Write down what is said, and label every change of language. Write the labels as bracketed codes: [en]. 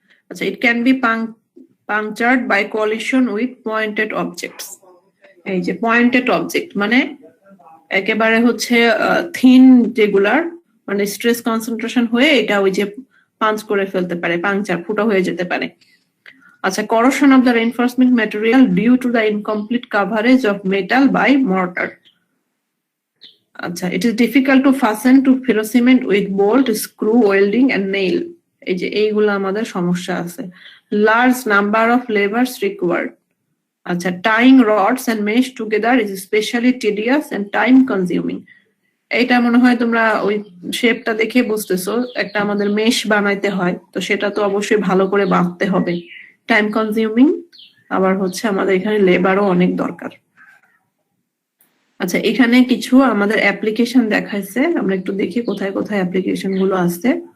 [en] আচ্ছা, it can be punctured by collision with pointed objects. [bn] এই যে পয়েন্টেড অবজেক্ট মানে একেবারে হচ্ছে থিন যেগুলার মানে স্ট্রেস কনসেন্ট্রেশন হয়ে এটা ওই যে পাঞ্চ করে ফেলতে পারে, পাংচার ফুটো হয়ে যেতে পারে। [en] আচ্ছা, corrosion of the reinforcement material due to the incomplete coverage of metal by mortar. আচ্ছা, it is difficult to fasten to ferrocement with bolt, screw, welding and nail. [bn] এই যে এইগুলো আমাদের সমস্যা আছে। [en] Large number of labors required. আচ্ছা, tying rods and mesh together is especially tedious and time consuming. [bn] এইটা মনে হয় তোমরা ওই শেপটা দেখে বুঝতেছো, একটা আমাদের মেশ বানাইতে হয়, তো সেটা তো অবশ্যই ভালো করে বাঁধতে হবে, টাইম কনজিউমিং, আবার হচ্ছে আমাদের এখানে লেবারও অনেক দরকার। আচ্ছা, এখানে কিছু আমাদের অ্যাপ্লিকেশন দেখাইছে, আমরা একটু দেখি কোথায় কোথায় অ্যাপ্লিকেশন গুলো আছে।